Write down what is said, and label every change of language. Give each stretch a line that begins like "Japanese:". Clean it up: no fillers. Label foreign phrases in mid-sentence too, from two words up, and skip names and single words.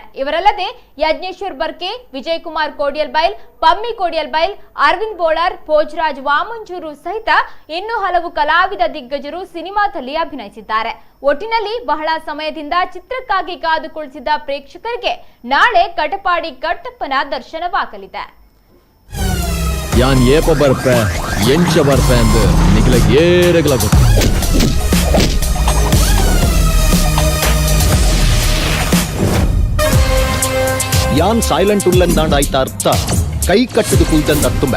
Kannada: ಇವರಲ್ಲದೆ ಯಜ್ಞೇಶ್ವರ್ ಬರ್ಕೆ, ವಿಜಯ್ ಕುಮಾರ್ ಕೋಡಿಯಲ್ಬೈಲ್, ಪಮ್ಮಿ ಕೋಡಿಯಲ್ಬೈಲ್, ಅರವಿಂದ್ ಬೋಳರ್, ಭೋಜರಾಜ್ ವಾಮಂಜೂರು ಸಹಿತ ಇನ್ನೂ ಹಲವು ಕಲಾವಿದ ದಿಗ್ಗಜರು ಸಿನಿಮಾದಲ್ಲಿ ಅಭಿನಯಿಸಿದ್ದಾರೆ. ಒಟ್ಟಿನಲ್ಲಿ ಬಹಳ ಸಮಯದಿಂದ ಚಿತ್ರಕ್ಕಾಗಿ ಕಾದು ಕುಳಿತಿದ್ದ ಪ್ರೇಕ್ಷಕರಿಗೆ ನಾಳೆ ಕಟಪಾಡಿ ಕಟ್ಟಪ್ಪನ ದರ್ಶನವಾಗಲಿದೆ.
Tulu: ಯಾನ್ ಏಪ ಬರ್ಪೆ ಎಂಚ ಬರ್ಪೆ ಅಂದು ನಿಖಿಲ ಏರೆಗಲ ಗೊತ್ತು. ಯಾನ್ ಸೈಲೆಂಟ್ ಉಲ್ಲಂದಾಂಡ ಆಯ್ತ ಅರ್ಥ ಕೈ ಕಟ್ಟದು ಕುಲ್ತಂದ ತುಂಬೆ.